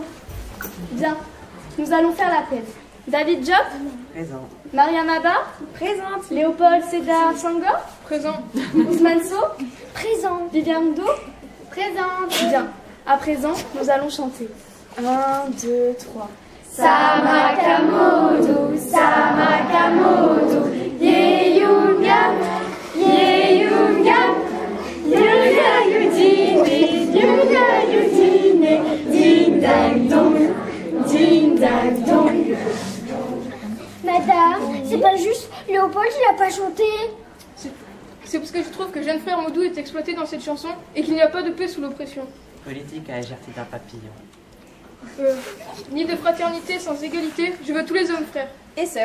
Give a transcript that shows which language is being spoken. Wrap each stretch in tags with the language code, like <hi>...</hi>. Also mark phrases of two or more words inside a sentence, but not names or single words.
<fr>Bien, nous allons faire l'appel. David Job? Présent. Maria Maba? Présente. Léopold Sédar Senghor? Présent. Ousmane So? Présent. Viviane Do? Présente. Bien, à présent, nous allons chanter. 1, 2, 3. Samakamoto, Samakamoto, Yeyunga, Yeyunga, Yunga Yudine, Yunga Yudine, Ding Dang Dong, Ding Dang Dong. Madame, c'est pas juste, Léopold il a pas chanté. C'est parce que je trouve que jeune frère Modou est exploité dans cette chanson et qu'il n'y a pas de paix sous l'oppression. Politique à la légèreté d'un papillon. Ni de fraternité sans égalité, je veux tous les hommes frères et sœurs.</fr>